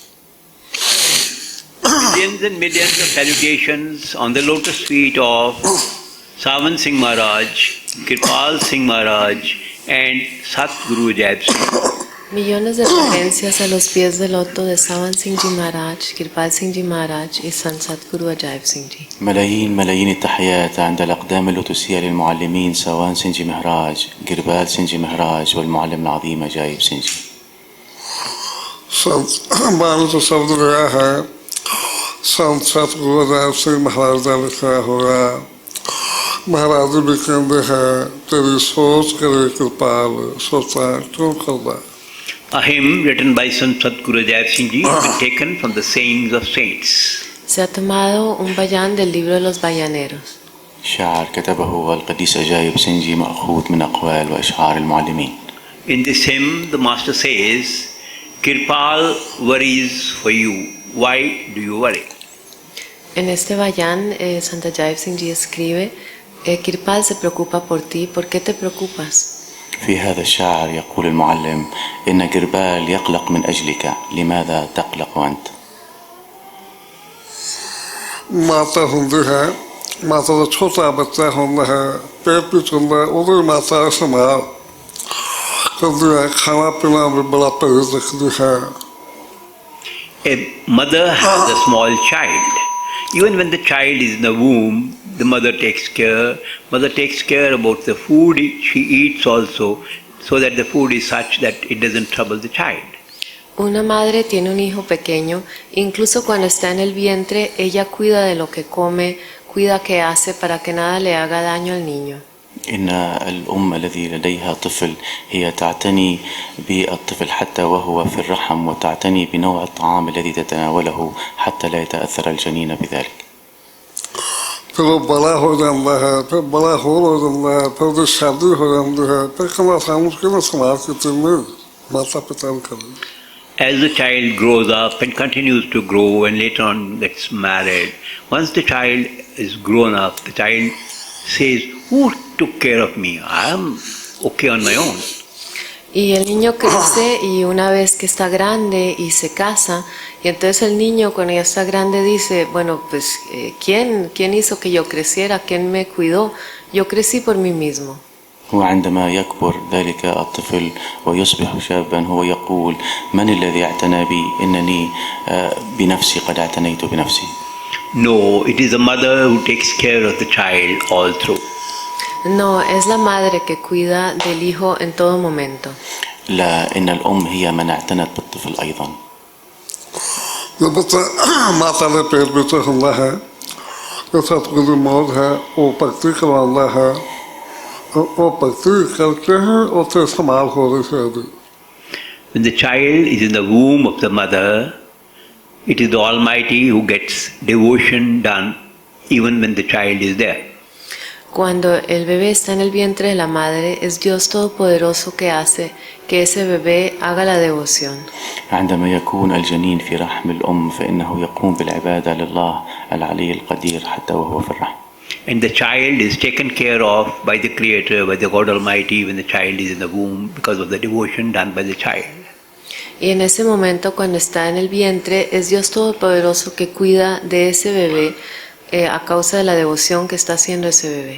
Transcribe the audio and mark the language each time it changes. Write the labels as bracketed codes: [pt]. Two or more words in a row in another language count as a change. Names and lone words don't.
[en] Millions and millions of salutations on the lotus feet of Sant Singh Maharaj, Kirpal Singh Maharaj and Satguru Ajaib Singh. [es] Millones de reverencias a los pies del loto de Sant Singh Ji Maharaj, Kirpal Singh Ji Maharaj y Sant Sadhu Ajaib Singh Ji. [ar] ملايين التحيات عند الأقدام اللوتسية للمعلمين سوان سنج جي مهراج، كربال سنج جي مهراج والمعلم العظيم أجايب سنج جي. [pa] ਸੰਤ ਬਾਣੀ ਤੋਂ ਸ਼ਬਦ ਰਿਹਾ ਹੈ, ਸੰਤ ਸਤਿਗੁਰੂ ਅਜਾਇਬ ਸਿੰਘ ਮਹਾਰਾਜ ਦਾ ਲਿਖਿਆ ਹੋਇਆ। ਮਹਾਰਾਜ ਵੀ ਕਹਿੰਦੇ ਹੈ, ਤੇਰੀ ਸੋਚ ਕਰੇ ਕਿਰਪਾਲ, ਸੋਚਾਂ ਕਿਉਂ ਕਰਦਾ। [en] A hymn written by Sant Sadguru Ajaib Singh Ji has been taken from the sayings of saints. [es] Se ha tomado un bayán del libro de los bayaneros. [ar] شعر كتبه القديس أجايب سنج جي مأخوذ من أقوال وأشعار المعلمين. [en] In this hymn, the master says, Kirpal worries for you. Why do you worry? [es] En este bayán, Sant Ajaib Singh Ji escribe, Kirpal se preocupa por ti, ¿por qué te preocupas? [ar] في هذا الشعر يقول المعلم إن كربال يقلق من أجلك، لماذا تقلق أنت؟ [pa] ਮਾਤਾ ਹੁੰਦੀ ਹੈ, ਮਾਤਾ ਦਾ ਛੋਟਾ ਬੱਚਾ ਹੁੰਦਾ ਹੈ, ਪੇਟ ਵਿੱਚ ਹੁੰਦਾ, ਉਹਦੀ ਮਾਤਾ ਸੰਭਾਲ ਕਰਦੀ ਹੈ, ਖਾਣਾ ਪੀਣਾ ਵੀ ਬੜਾ ਪਰਹੇਜ਼ ਰੱਖਦੀ ਹੈ। [en] A mother has a small child. Even when the child is in the womb, the mother takes care about the food she eats also, so that the food is such that it doesn't trouble the child. [es] Una madre tiene un hijo pequeño, incluso cuando está en el vientre, ella cuida de lo que come, cuida qué hace para que nada le haga daño al niño. [ar] إن الأم الذي لديها طفل هي تعتني بالطفل حتى وهو في الرحم، وتعتني بنوع الطعام الذي تتناوله حتى لا يتأثر الجنين بذلك. [pa] ਫਿਰ ਉਹ ਬੜਾ ਹੋ ਜਾਂਦਾ ਹੈ, ਫਿਰ ਬੜਾ ਹੋਰ ਹੋ ਜਾਂਦਾ ਹੈ, ਫਿਰ ਉਹਦੀ ਸ਼ਾਦੀ ਹੋ ਜਾਂਦੀ ਹੈ, ਫਿਰ ਕਹਿੰਦਾ ਸਾਨੂੰ ਕਿਹਨੇ ਸੰਭਾਲ ਕੇ ਤੈਨੂੰ ਮਾਤਾ ਪਿਤਾ ਨੂੰ ਕਰੇ। [en] As the child grows up and continues to grow and later on gets married, once the child is grown up, the child says, who took care of me? I am okay on my own. [es] Y el niño crece y una vez que está grande y se casa, y entonces el niño cuando ya está grande dice, bueno, pues ¿quién hizo que yo creciera? ¿Quién me cuidó? Yo crecí por mí mismo. [ar] وعندما يكبر ذلك الطفل ويصبح شابا هو يقول من الذي اعتنى بي؟ إنني بنفسي قد اعتنيت بنفسي. [en] No, it is the mother who takes care of the child all through. [es] No, es la madre que cuida del hijo en todo momento. [ar] لا، إن الأم هي من اعتنت بالطفل أيضا. [pa] ਜੋ ਬੱਚਾ ਮਾਤਾ ਦੇ ਪੇਟ ਵਿੱਚ ਹੁੰਦਾ ਹੈ, ਜੋ ਸਤਿਗੁਰੂ ਦੀ ਮੌਤ ਹੈ, ਉਹ ਭਗਤੀ ਕਰਵਾਉਂਦਾ ਹੈ, ਉਹ ਭਗਤੀ ਕਰਕੇ ਹੀ ਉੱਥੇ ਸੰਭਾਲ ਹੋ ਰਹੀ ਹੈ ਉਹਦੀ। [en] When the child is in the womb of the mother, it is the Almighty who gets devotion done even when the child is there. [es] Cuando el bebé está en el vientre de la madre, es Dios Todopoderoso que hace que ese bebé haga la devoción. [ar] عندما يكون الجنين في رحم الأم فإنه يقوم بالعبادة لله العلي القدير حتى وهو في الرحم. [en] And the child is taken care of by the Creator, by the God Almighty when the child is in the womb because of the devotion done by the child. [es] Y en ese momento, cuando está en el vientre, es Dios Todopoderoso que cuida de ese bebé a causa de la devoción que está haciendo ese bebé.